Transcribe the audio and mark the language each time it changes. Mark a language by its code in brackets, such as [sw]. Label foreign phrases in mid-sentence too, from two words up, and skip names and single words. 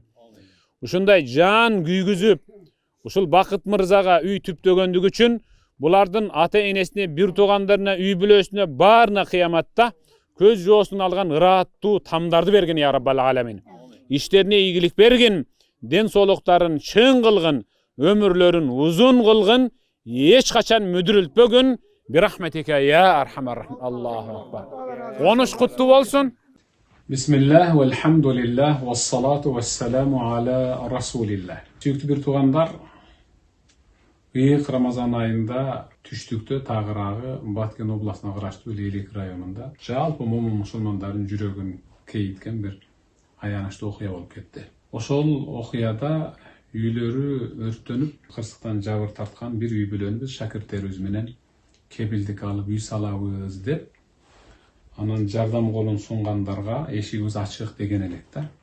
[ky] Ушундай жан күйгүзүп, ушул Бакыт мырзага үй түптөгөндүгү үчүн булардын ата-энесине, бир туугандарына, үй бүлөсүнө баарына кыяматта көз жоосун алган ырааттуу тамдарды берген [ar] يا رب العالمين. [ky] Иштерине ийгилик бергин, ден соолуктарын чың кылгын, өмүрлөрүн узун кылгын, эч качан мүдүрүлтпөгүн. [ar] برحمتك يا أرحم الراحمين الله أكبر. [ky] Конуш куттуу болсун. [ar] بسم الله والحمد لله, والصلاة والسلام على رسول الله. [ky] Сүйүктүү бир туугандар, быйык Рамазан айында түштүктө тагыраагы Баткен областына караштуу Лейлик районунда жалпы момун мусулмандардын жүрөгүн кейиткен бир аянычтуу окуя болуп кетти. Ошол окуяда үйлөрү өрттөнүп, кырсыктан жабыр тарткан бир үй бүлөнү биз шакирттерибиз менен кепилдик алып үй салабыз деп, анан жардам колун сунгандарга эшигибиз ачык деген элек да.